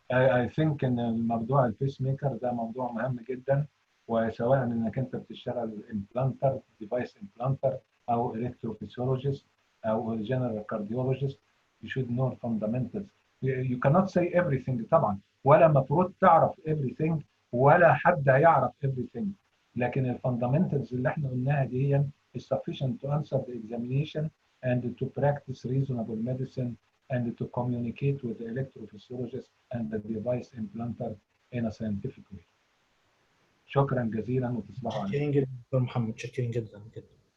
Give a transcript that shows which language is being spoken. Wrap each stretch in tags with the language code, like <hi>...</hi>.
<en>I think</en> <ar>ان الموضوع البيس ميكر ده موضوع مهم جدا، وسواء انك انت بتشتغل امبلانتر ديفايس امبلانتر او الكتروفيسيولوجيست او جنرال كارديولوجيست</ar> <en>you should know fundamentals. You cannot say everything</en> <ar>طبعا، ولا مفروض تعرف everything، ولا حد هيعرف everything. لكن الفاندامنتالز اللي احنا قلناها دي</ar> <en>is sufficient to answer the examination and to practice reasonable medicine and to communicate with the electrophysiologist and the device implanter in a scientific way.</en> <ar>شكرا جزيلا وتصبحوا على خير. شاكرين جدا دكتور محمد، شاكرين جدا جدا.</ar>